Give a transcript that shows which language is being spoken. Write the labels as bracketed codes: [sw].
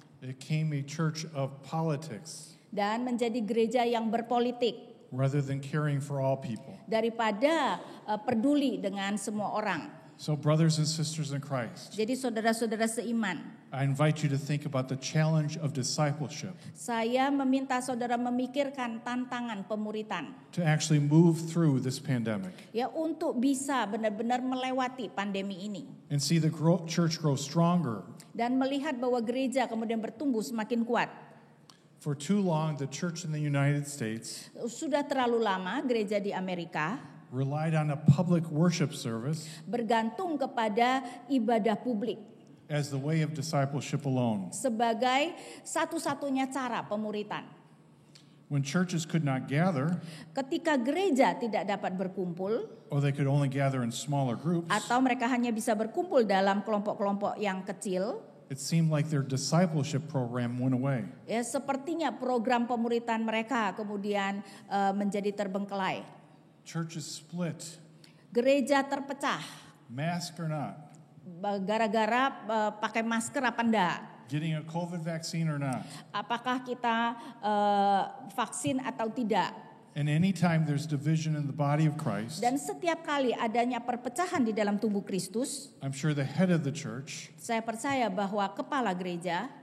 [en] It became a church of politics [id] Dan menjadi gereja yang berpolitik [en] rather than caring for all people. [id] daripada peduli dengan semua orang. [en] So brothers and sisters in Christ, [id] Jadi saudara-saudara seiman, [en] I invite you to think about the challenge of discipleship, [id] saya meminta saudara memikirkan tantangan pemuritan. [en] to actually move through this pandemic [id] Ya, untuk bisa benar-benar melewati pandemi ini. [en] and see the church grow stronger. [id] Dan melihat bahwa gereja kemudian bertumbuh semakin kuat. [en] For too long, the church in the United States [id] Sudah terlalu lama gereja di Amerika [en] relied on a public worship service [id] bergantung kepada ibadah publik [en] as the way of discipleship alone. [id] sebagai satu-satunya cara pemuritan. [en] When churches could not gather, [id] Ketika gereja tidak dapat berkumpul [en] or they could only gather in smaller groups, [id] atau mereka hanya bisa berkumpul dalam kelompok-kelompok yang kecil, [en] it seemed like their discipleship program went away. [id] ya sepertinya program pemuritan mereka kemudian menjadi terbengkelai. [en] Churches split, [id] Gereja terpecah [en] mask or not, [id] gara-gara pakai masker apa enggak. [en] getting a COVID vaccine or not. [id] Apakah kita vaksin atau tidak? [en] And anytime there's division in the body of Christ, [id] Dan setiap kali adanya perpecahan di dalam tubuh Kristus, [en] I'm sure the head of the church, [id] saya percaya bahwa kepala gereja,